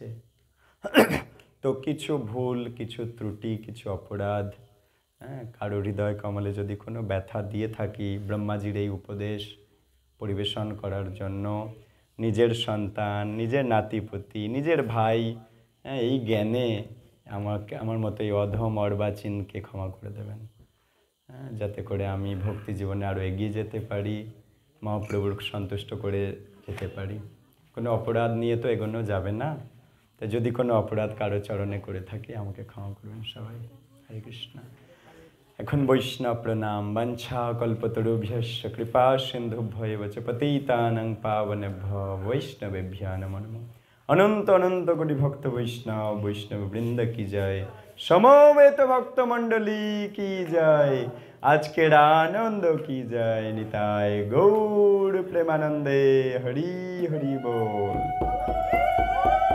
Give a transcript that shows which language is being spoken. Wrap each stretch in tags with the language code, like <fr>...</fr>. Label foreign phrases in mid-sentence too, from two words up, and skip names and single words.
<bn>তো কিছু ভুল, কিছু ত্রুটি, কিছু অপরাধ, কারো হৃদয় কমলে যদি কোনো ব্যথা দিয়ে থাকি, ব্রহ্মাজির এই উপদেশ পরিবেশন করার জন্য নিজের সন্তান, নিজের নাতিপুতি, নিজের ভাই, হ্যাঁ, এই জ্ঞানে আমার মতো এই অধম অর্বাচীনকে ক্ষমা করে দেবেন, হ্যাঁ, যাতে করে আমি ভক্তি জীবনে আরও এগিয়ে যেতে পারি, মহাপ্রভুর সন্তুষ্ট করে যেতে পারি। কোনো অপরাধ নিয়ে তো এগোনো যাবে না, তো যদি কোনো অপরাধ কারো চরণে করে থাকি আমাকে ক্ষমা করবেন সবাই। হরে কৃষ্ণ। এখন বৈষ্ণব প্রণাম।</bn> <sa>বাঞ্ছা কল্পতরুভ্যশ্চ কৃপা সিন্ধুভ্যৈব চ পতিতানাং পাবনেভ্যো বৈষ্ণবেভ্যো নমো নমঃ।</sa> <bn>অনন্ত অনন্ত কোটি ভক্ত বৈষ্ণব বৃন্দ কি জয়, সমবেত ভক্ত মণ্ডলী কি জয়, আজকের আনন্দ কি জয়, নিতাই গৌর প্রেমানন্দে হরি হরি বল।</bn>